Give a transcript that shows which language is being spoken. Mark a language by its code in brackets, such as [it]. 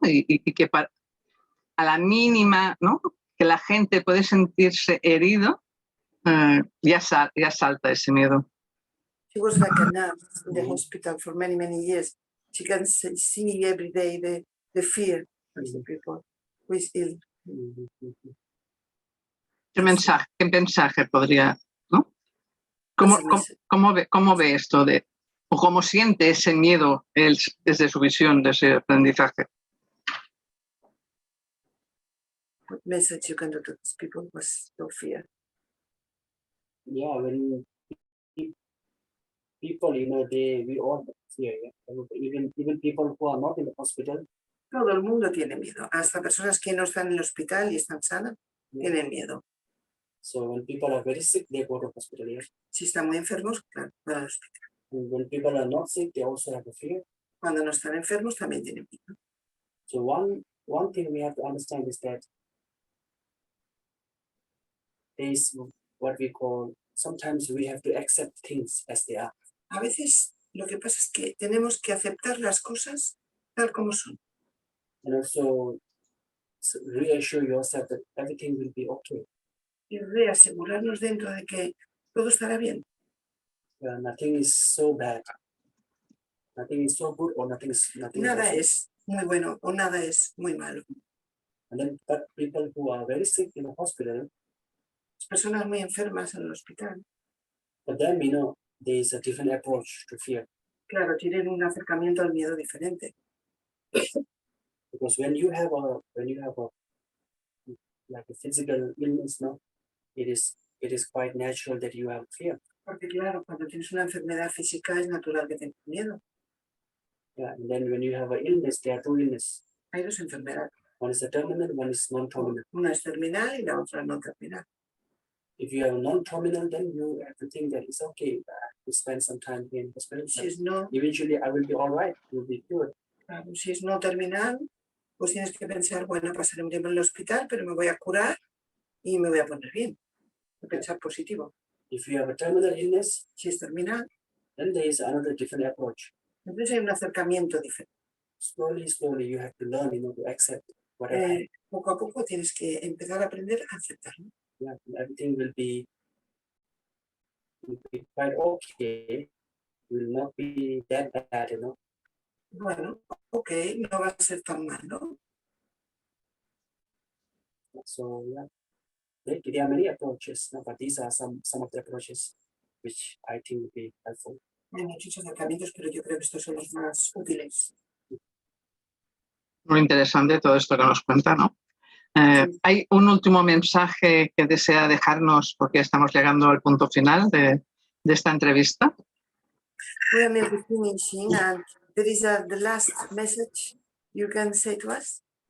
[es] Y que a la mínima, ¿no? Que la gente puede sentirse herido, ya salta ese miedo. [en] She was like a nurse in the hospital for many, many years. She can see every day the fear of the people who is ill. [es] ¿Qué mensaje podría, ¿no? ¿Cómo ve esto o cómo siente ese miedo él desde su visión de ese aprendizaje? [en] What message you can do to these people was no fear? Yeah, when people, we all fear. Yeah? Even people who are not in the hospital. [es] Todo el mundo tiene miedo. Hasta personas que no están en el hospital y están sanas, tienen miedo. [en] So when people are very sick, they go to the hospital. Yeah? [es] Si están muy enfermos, claro, van al hospital. [en] And when people are not sick, they also have a fear. [es] Cuando no están enfermos también tienen vida. [en] So one thing we have to understand is that there is what we call, sometimes we have to accept things as they are. [es] A veces lo que pasa es que tenemos que aceptar las cosas tal como son. [en] And also reassure yourself that everything will be okay. [es] Y reasegurarnos dentro de que todo estará bien. [en] Nothing is so bad. Nothing is so good or nothing is [es] Nada [en] also. [es] es muy bueno o nada es muy malo. [en] And then but people who are very sick in the hospital, [es] Las personas muy enfermas en el hospital, [en] for them, there is a different approach to fear. [es] claro, tienen un acercamiento al miedo diferente. [en] Because when you have a like a physical illness, it is quite natural that you have fear. [es] Porque claro, cuando tienes una enfermedad física es natural que tengas miedo. [en] Yeah, and then when you have an illness, there are two illnesses. [es] Hay dos enfermedades. [en] One is a terminal, one is non-terminal. [es] Una es terminal y la otra no terminal. [en] If you have non-terminal, then you have to think that it's okay to spend some time here in hospital. [es] Si es no, [en] Eventually, I will be all right. Will be cured. [es] claro, si es no terminal, pues tienes que pensar, bueno, pasaré un tiempo en el hospital, pero me voy a curar y me voy a poner bien. Pensar positivo. [en] If you have a terminal illness, [es] si es terminal, [en] then there is another different approach. [es] Entonces hay un acercamiento diferente. [en] Slowly, you have to learn, to accept whatever. [es] Poco a poco tienes que empezar a aprender a aceptarlo. [en] Yeah, everything will be quite okay. Will not be that bad, [es] Bueno, ok, no va a ser tan malo. [en] So yeah, there are many approaches, but these are some of the approaches which I think would be helpful. [es] Hay muchos acercamientos, pero yo creo que estos son los más útiles. Muy interesante todo esto que nos cuenta, ¿no? ¿Hay un último mensaje que desea dejarnos porque estamos llegando al punto final de esta entrevista? [en] We are maybe finishing and there is the last message you can say to us.